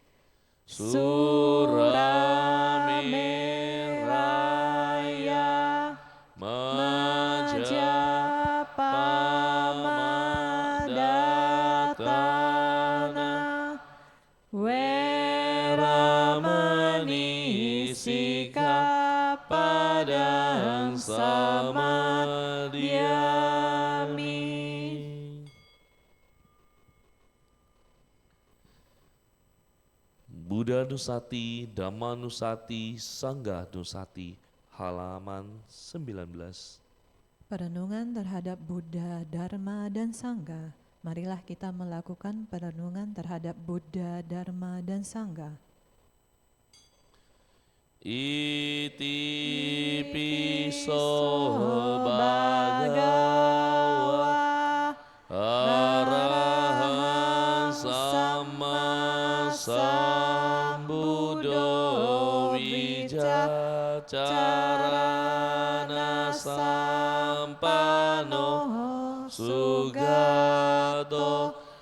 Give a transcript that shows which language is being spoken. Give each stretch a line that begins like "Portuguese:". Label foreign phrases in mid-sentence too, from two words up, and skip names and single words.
Pali: Surameraya Majapamaddatana Weramani Sikapadaham Samadhyami.
Indonesian: Buddha Nusati, Dhamma Nusati, Sangha Nusati, halaman 19. Perenungan terhadap Buddha, Dharma, dan Sangha. Marilah kita melakukan perenungan terhadap Buddha, Dharma, dan Sangha.
Pali: Iti piso bhagava arahan sama sambuddho wicacarana sampano sugato